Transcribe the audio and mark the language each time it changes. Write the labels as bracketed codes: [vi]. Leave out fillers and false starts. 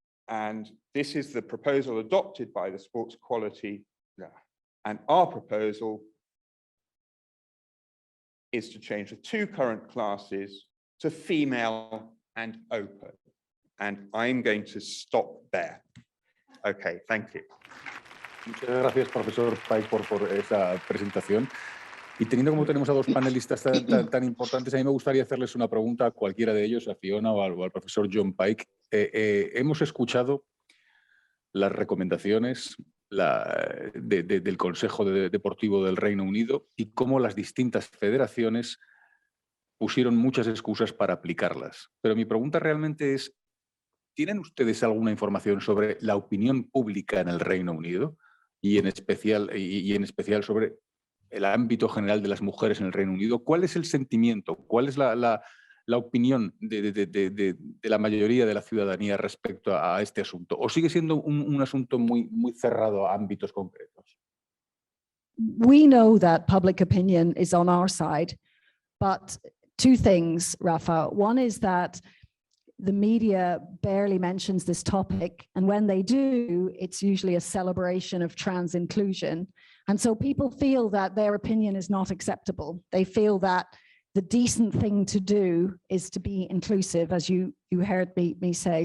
[en] And this is the proposal adopted by the Sports Quality. And our proposal is to change the 2 current classes to female and open. And I'm going to stop there. Okay, thank you. [es] Muchas gracias, profesor Pike, por esa presentación. Y teniendo como tenemos a 2 panelistas tan importantes, a mí me gustaría hacerles una pregunta a cualquiera de ellos, a Fiona o al profesor John Pike. Hemos escuchado las recomendaciones del Consejo Deportivo del Reino Unido y cómo las distintas federaciones pusieron muchas excusas para aplicarlas. Pero mi pregunta realmente es, ¿tienen ustedes alguna información sobre la opinión pública en el Reino Unido y en especial sobre el ámbito general de las mujeres en el Reino Unido? ¿Cuál es el sentimiento? ¿Cuál es la opinión de la mayoría de la ciudadanía respecto a este asunto? ¿O sigue siendo un asunto muy cerrado a ámbitos concretos? [en] We know that public opinion is on our side, but 2 things, Rafa. One is that the media barely mentions this topic, and when they do, it's usually a celebration of trans inclusion. And so people feel that their opinion is not acceptable. They feel that the decent thing to do is to be inclusive, as you heard me say.